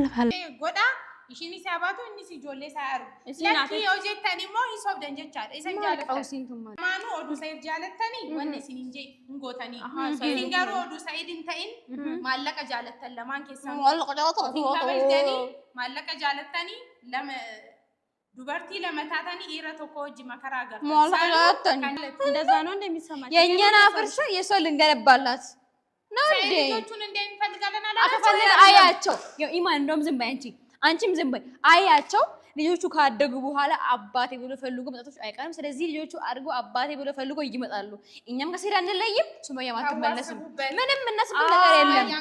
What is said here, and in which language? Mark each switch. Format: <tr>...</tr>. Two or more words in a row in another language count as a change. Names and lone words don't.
<om>godhaa ishiin isaa baatu innis ijoollee isaa argu lakkii yoo jettan immoo hin sobdan jechaadha isan jaalattan maanuu oduu Said jaalattanii wanni isin hin gootanii isin garuu oduu Said hin ta'in maallaqa jaalattan lamaan keessan maallaqa jaalattanii lama dubartii lama taatanii dhiira tokko wajji makaraa agartan</om> <am>እንደዛ ነው እንደሚሰማኝ የኛን አፍርሻ የሰው ልንገነባላት ነው እንዴ ልጆቹን እንደሚፈልጋለን አያቸው ኢማን እንደውም ዝም በይ አንቺም ዝም በይ አያቸው ልጆቹ ካደጉ በኋላ አባቴ ብሎ ፈልጎ መጣቶች አይቀርም ስለዚህ ልጆቹ አድርጎ አባቴ ብሎ ፈልጎ ይመጣሉ እኛም ከሰይድ አንለይም ሱመያ ማትመለስም ምንም እናስብ ነገር የለም</am>